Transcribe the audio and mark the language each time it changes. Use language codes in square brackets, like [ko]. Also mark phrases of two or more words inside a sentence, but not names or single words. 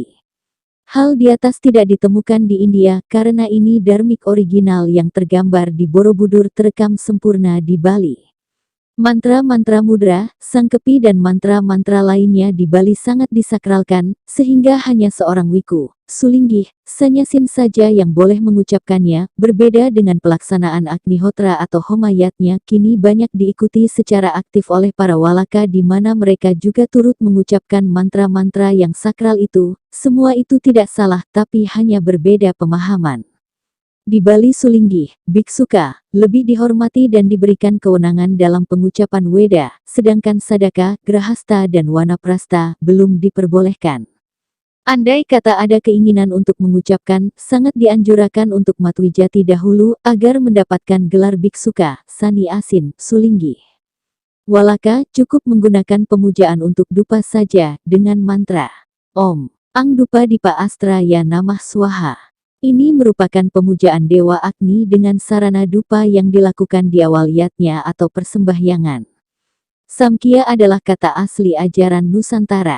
[id] Hal di atas tidak ditemukan di India karena ini dharmik original yang tergambar di Borobudur terekam sempurna di Bali. Mantra-mantra mudra, sangkepi dan mantra-mantra lainnya di Bali sangat disakralkan, sehingga hanya seorang wiku, sulinggih, sanyasin saja yang boleh mengucapkannya. Berbeda dengan pelaksanaan Agnihotra atau homayatnya kini banyak diikuti secara aktif oleh para walaka di mana mereka juga turut mengucapkan mantra-mantra yang sakral itu. Semua itu tidak salah tapi hanya berbeda pemahaman. Di Bali Sulinggih, biksuka, lebih dihormati dan diberikan kewenangan dalam pengucapan weda, sedangkan sadaka, grahasta dan wanaprasta belum diperbolehkan. Andai kata ada keinginan untuk mengucapkan, sangat dianjurkan untuk Matwijati dahulu agar mendapatkan gelar biksuka, sani asin, Sulinggih. Walaka cukup menggunakan pemujaan untuk dupa saja dengan mantra [sa] Om Ang Dupa Dipa Astra Ya Namah Swaha. [id] Ini merupakan pemujaan Dewa Agni dengan sarana dupa yang dilakukan di awal yatnya atau persembahyangan. Samkhya adalah kata asli ajaran Nusantara.